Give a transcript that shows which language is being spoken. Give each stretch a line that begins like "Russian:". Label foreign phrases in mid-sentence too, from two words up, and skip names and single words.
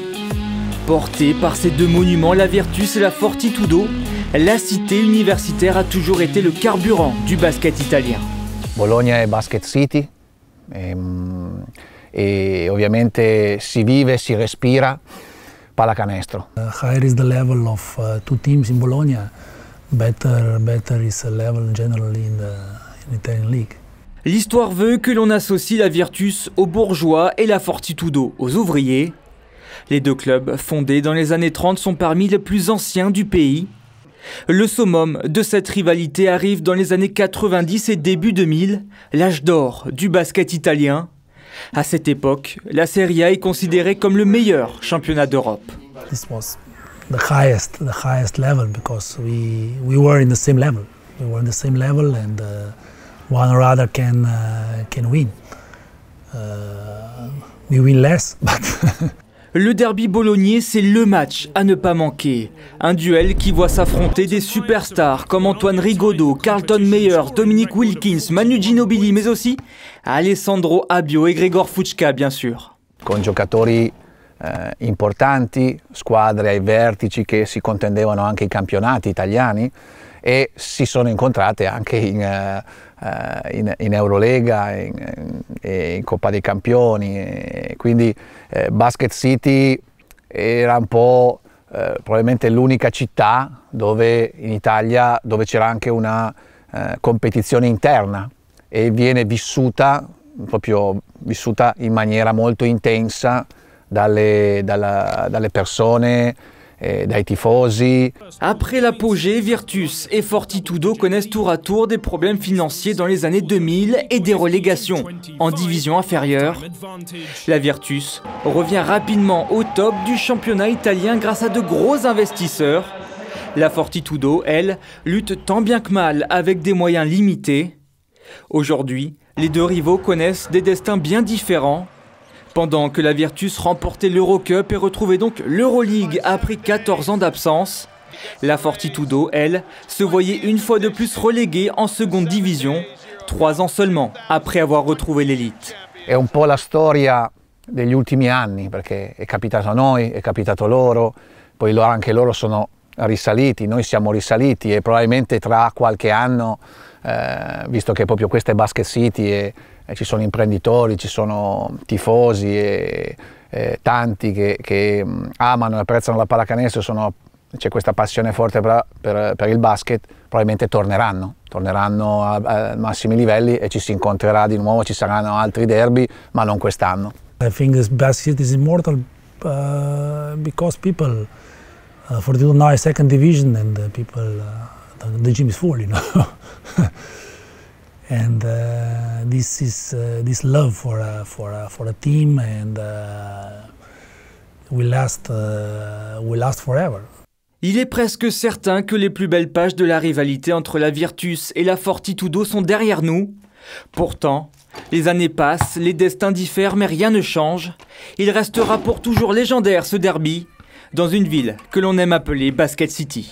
French: Portée par ces deux monuments, la Virtus et la Fortitudo, la cité universitaire a toujours été le carburant du basket italien.
Italian: Bologna è Basket City e ovviamente si vive, si respira pallacanestro.
English: Higher is the level of two teams in Bologna, better is the level generally in the Italian league.
French: L'histoire veut que l'on associe la Virtus aux bourgeois et la Fortitudo aux ouvriers. Les deux clubs, fondés dans les années 30, sont parmi les plus anciens du pays. Le summum de cette rivalité arrive dans les années 90 et début 2000, l'âge d'or du basket italien. À cette époque, la Serie A est considérée comme le meilleur championnat d'Europe.
English: This was the highest level because we were in the same level. We were in the same level and one or other can win. We win less, but
French: Le derby bolognais, c'est le match à ne pas manquer. Un duel qui voit s'affronter des superstars comme Antoine Rigaudot, Carlton Meyers, Dominique Wilkins, Manu Ginobili, mais aussi Alessandro Abbio et Gregor Fucka, bien sûr.
Italian: Con giocatori importanti, squadre ai vertici che si contendevano anche i campionati italiani e si sono incontrate anche in Eurolega e in Coppa dei Campioni, e quindi Basket City era un po' probabilmente l'unica città dove in Italia dove c'era anche una competizione interna e viene vissuta in maniera molto intensa dalle persone, dai tifosi.
French: Après l'apogée, Virtus et Fortitudo connaissent tour à tour des problèmes financiers dans les années 2000 et des relégations en division inférieure. La Virtus revient rapidement au top du championnat italien grâce à de gros investisseurs. La Fortitudo, elle, lutte tant bien que mal avec des moyens limités. Aujourd'hui, les deux rivaux connaissent des destins bien différents. Pendant que la Virtus remportait l'Eurocup et retrouvait donc l'Euroleague après 14 ans d'absence, la Fortitudo, elle, se voyait une fois de plus reléguée en seconde division, 3 ans seulement après avoir retrouvé l'élite.
Italian: È un po' la storia degli ultimi anni, perché è capitato a noi, è capitato loro, poi anche loro sono risaliti, noi siamo risaliti e probabilmente tra qualche anno, visto che proprio questa è Basket City e ci sono imprenditori, ci sono tifosi e tanti che amano e apprezzano la pallacanestro, c'è questa passione forte per il basket, probabilmente torneranno a massimi livelli e ci si incontrerà di nuovo, ci saranno altri derby, ma non quest'anno.
English: I think this basket is immortal because people Fortitudo now is second division and people the gym is full, you know. And this love for a team and will last forever.
French: Il est presque certain que les plus belles pages de la rivalité entre la Virtus et la Fortitudo sont derrière nous. Pourtant, les années passent, les destins diffèrent, mais rien ne change. Il restera pour toujours légendaire ce derby, dans une ville que l'on aime appeler Basket City.